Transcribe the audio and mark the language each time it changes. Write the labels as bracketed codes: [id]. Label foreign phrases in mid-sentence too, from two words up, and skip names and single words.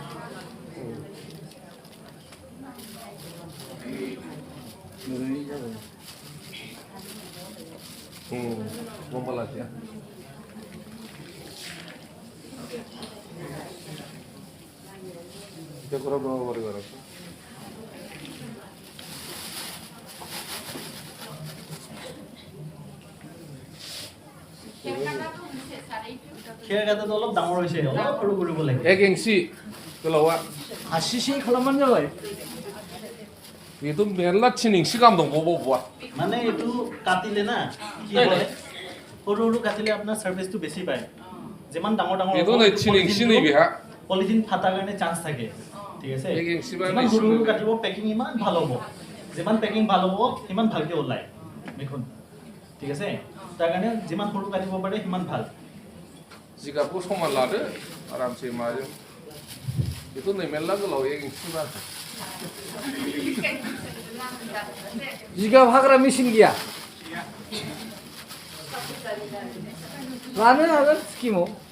[as] গম পালা এতিয়া এটা কৰা বনাব পাৰিব আৰু খেৰ কাটাটো অলপ ডাঙৰ হৈছে অলপ সৰু কৰিব লাগে [brx] 1 ইঞ্চি गोलावा 80cm खालामबानो जाबाय बेथ' मेरला 3 इन्सि गाहाम दंबावो [as] মানে এইটো কাটিলে না কি হয় সৰু সৰু কাটিলে আপোনাৰ সাৰ্ভিসটো বেছি পায় যিমান ডাঙৰ ডাঙৰ [brx] बेथ' नै 3 इन्सि नै बेहा [as] পলিথিন ফাটাৰ কাৰণে চান্স থাকে ঠিক আছে 1 ইঞ্চি বা যিমান সৰু সৰু কাটিব পেকিং ইমান ভাল হ'ব যিমান পেকিং ভাল হ'ব সিমান ভালকে ওলায় দেখুন ঠিক আছে তাৰ কাৰণে যিমান সৰু কাটিব পাৰে সিমান ভাল [brx] जिगाबखौ समान लादो आरामसे माजों बेथ' नै मेरला गोलाव 1 इन्सि बा जिगाब हाग्रा मेसिन गैया लानो हागोन स्किमाव